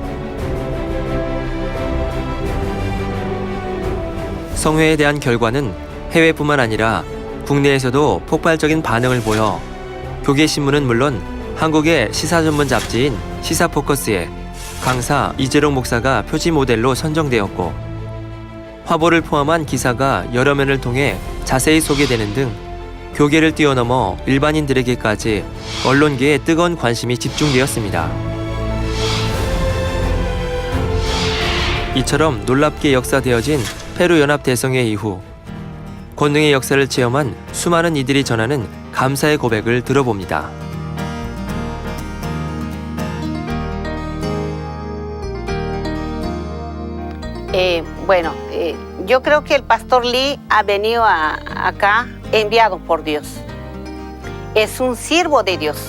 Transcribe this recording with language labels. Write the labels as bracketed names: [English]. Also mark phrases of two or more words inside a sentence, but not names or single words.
[Korean] 성회에 대한 결과는 해외뿐만 아니라 국내에서도 폭발적인 반응을 보여 교계신문은 물론 한국의 시사 전문 잡지인 시사포커스에 강사 이재룡 목사가 표지 모델로 선정되었고 화보를 포함한 기사가 여러 면을 통해 자세히 소개되는 등 교계를 뛰어넘어 일반인들에게까지 언론계에 뜨거운 관심이 집중되었습니다. 이처럼 놀랍게 역사되어진 페루 연합 대성회 이후 권능의 역사를 체험한 수많은 이들이 전하는 감사의 고백을 들어봅니다. [Spanish] Yo creo que el pastor Lee ha venido acá enviado por Dios. Es un siervo de Dios.